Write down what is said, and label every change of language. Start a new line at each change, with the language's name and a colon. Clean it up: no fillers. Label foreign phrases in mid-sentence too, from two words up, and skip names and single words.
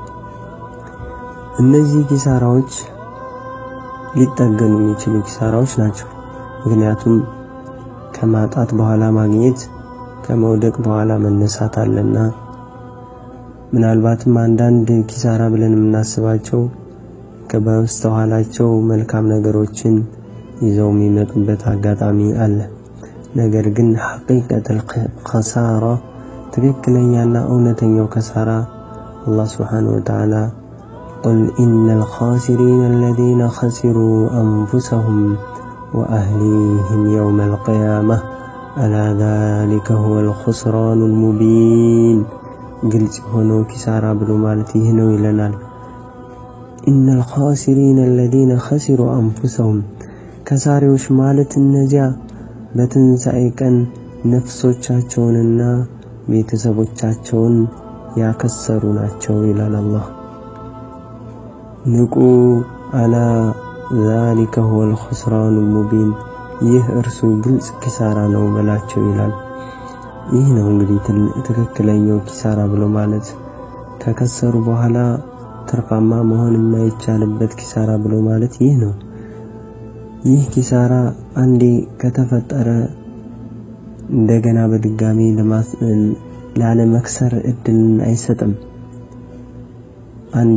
Amharic: እነዚህ ኪሳራዎች ሊጠገኑ የሚችሉ ኪሳራዎች ናቸው። ምክንያቱም ከማጣት በኋላ ማግኘት፣ ከመውደቅ በኋላ መነሳት አለና። ምናልባትም አንዳንድ ኪሳራ ብለን የምናስባቸው ከበስተኋላቸው መልካም ነገሮችን ይዘው የሚመጡበት አጋጣሚ አለ። ነገር ግን
Arabic: حقيقة الخسارة
Amharic: ትክክለኛና እውነተኛው
Arabic: ኪሳራ አላህ سبحانه وتعالى قل إن الخاسرين الذين خسروا أنفسهم وأهليهم يوم القيامة ألا ذلك هو الخسران المبين
Amharic: ግልጽ ሆኖ ኪሳራ ብሎ ማለት ይህ ነው ይለናል።
Arabic: إن الخاسرين الذين خسروا أنفسهم
Amharic: ከሳሪዎች ማለት እነዚያ በትንሣኤ ቀን ነፍሶቻቸውንና ቤተሰቦቻቸውን ያከሰሩ ናቸው ይላል አላህ። ንቁ አላ
Arabic: ذلك هو الخسران المبين
Amharic: ይህ እርሱ ግልጽ ኪሳራ ነው በላቸው ይላል። ይህ ነው እንግዲህ ትክክለኛው ኪሳራ ብሎ ማለት። ከከሰሩ በኋላ ትርፋማ መሆን የማይቻልበት ኪሳራ ብሎ ማለት ይህ ነው። ይህ ኪሳራ አንዴ ከተፈጠረ እንደገና በድጋሚ ላለመክሰር እድል አይሰጥም። አንዴ